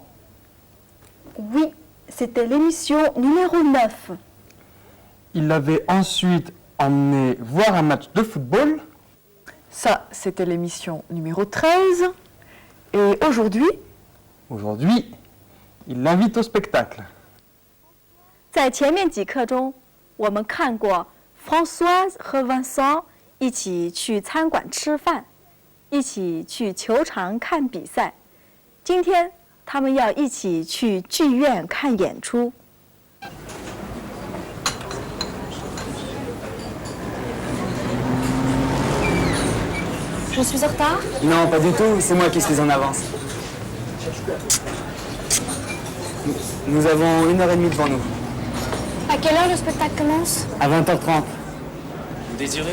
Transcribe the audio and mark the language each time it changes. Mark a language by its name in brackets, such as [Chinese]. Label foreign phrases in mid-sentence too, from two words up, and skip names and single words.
[French] Oui, c'était l'émission numéro 9. Il l'avait ensuite emmené voir un match de football. Ça, c'était l'émission numéro 13. Et Aujourd'hui, il l'invite au spectacle. [Chinese] 在前面几课中，我们看过 Françoise 和 Vincent 一起去餐馆吃饭，一起去球场看比赛。今天他们要一起去剧院看演出。 [French] Je suis en retard? Non, pas du tout, c'est moi qui suis en avance. Nous avons 1h30 devant nous. À quelle heure le spectacle commence? À 20h30. Vous désirez?